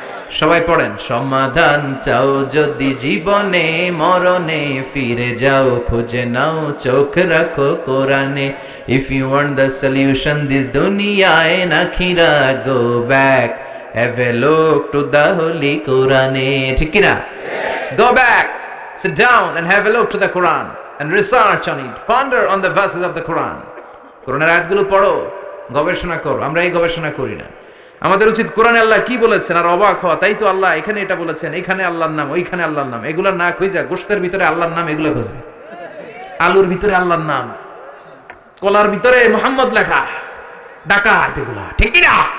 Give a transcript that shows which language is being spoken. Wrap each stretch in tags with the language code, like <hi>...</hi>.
<bn>সবাই পড়েন, সমাধান চাও যদি জীবনে, মরণে ফিরে যাও, খুঁজে নাও চোখ রাখো কোরআনে।</bn> <en>if you want the solution this</en> <bn>দুনিয়ায় না খিরা,</bn> <en>Go back, have a look to the holy Quran।</en> <bn>ঠিক কি না?</bn> <en>Go back, sit down and have a look to the Quran and research on it, ponder on the verses of the Quran।</en> <bn>কোরআনের আয়াতগুলো পড়ো, গবেষণা করো। আমরা এই গবেষণা করি না। আমাদের উচিত কোরআনে আল্লাহ কি বলেছেন আর অবাক হওয়া, তাই তো আল্লাহ এখানে এটা বলেছেন, এখানে আল্লাহর নাম, ওইখানে আল্লাহর নাম। এগুলা না খুঁজা গোশতের ভিতরে আল্লাহর নাম এগুলো খুঁজে, আলুর ভিতরে আল্লাহর নাম, কলার ভিতরে মুহাম্মদ লেখা, ডাকাত এগুলা, ঠিক কি না?</bn>